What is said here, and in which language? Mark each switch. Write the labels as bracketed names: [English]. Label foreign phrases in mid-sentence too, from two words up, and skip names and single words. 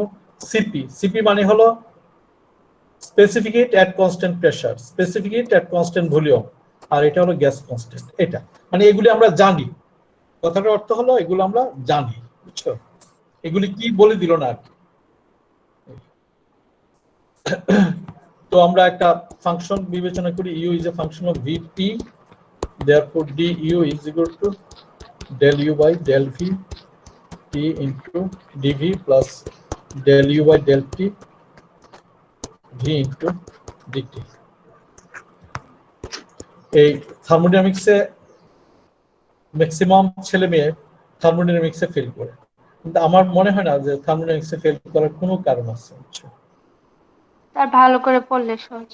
[English] সিপি [Bangla] মানে হলো [English] specificate at constant pressure, specificate at constant volume, [Bangla] আর এটা হলো [English] gas constant. [Bangla] এটা মানে এগুলি আমরা জানি, কথাটার অর্থ হলো এগুলো আমরা জানি, বুঝছো? এগুলি কি বলে দিল না আর কি। তো আমরা একটা ফাংশন বিবেচনা করি, [English] u is a function of VP, therefore du is equal to del u by del v t into dv plus del u by del t v into dt। [Bangla] এই থার্মোডাইনামিক্সে ম্যাক্সিমাম ছেলে মেয়ে থার্মোডাইনামিক্সে ফেল করে, কিন্তু আমার মনে হয় না যে থার্মোডাইনামিক্সে ফেল করার কোনো কারণ আছে। তার ভালো করে পড়লে সহজ।